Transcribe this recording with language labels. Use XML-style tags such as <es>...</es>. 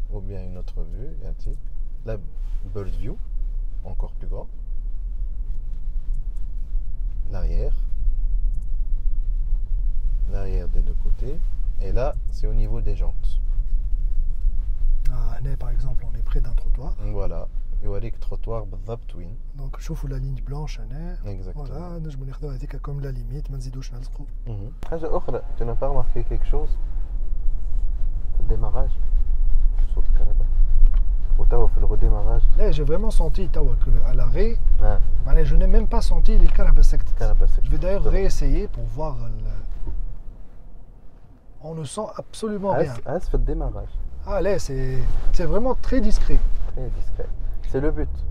<fr>ou bien une autre vue, ici. La bird view, encore plus grand. L'arrière des deux côtés. Et là, c'est au niveau des jantes. Ah, là, par exemple, on est près d'un trottoir.</fr> <ar>Voilà, يوريك trottoir بالضبط وين.</ar> <fr>Donc,</fr> <ar>شوفوا</ar> <fr>la ligne blanche. Hein. Exactement.</fr> <ar>Voilà, نجموا ناخذوها هذيك</ar> <fr>comme la limite,</fr> <ar>ما نزيدوش نلصقوا. حاجة أخرى,</ar> <fr>tu n'as pas remarqué quelque chose</fr> <ar>في الديماراج صوت الكهرباء وتوا في الرديماراج.</ar> <fr>Là, j'ai vraiment senti</fr> <ar>توا</ar> <fr>qu'à l'arrêt, ها معناها je n'ai même pas senti les</fr> <ar>الكهرباء سكتت. الكهرباء سكتت.</ar> <fr>Je vais d'ailleurs réessayer pour voir. On ne sent absolument rien.</fr> <ar>هاز في الديماراج.</ar> <fr>Ah là, c'est vraiment très discret. Très discret. C'est le but</fr>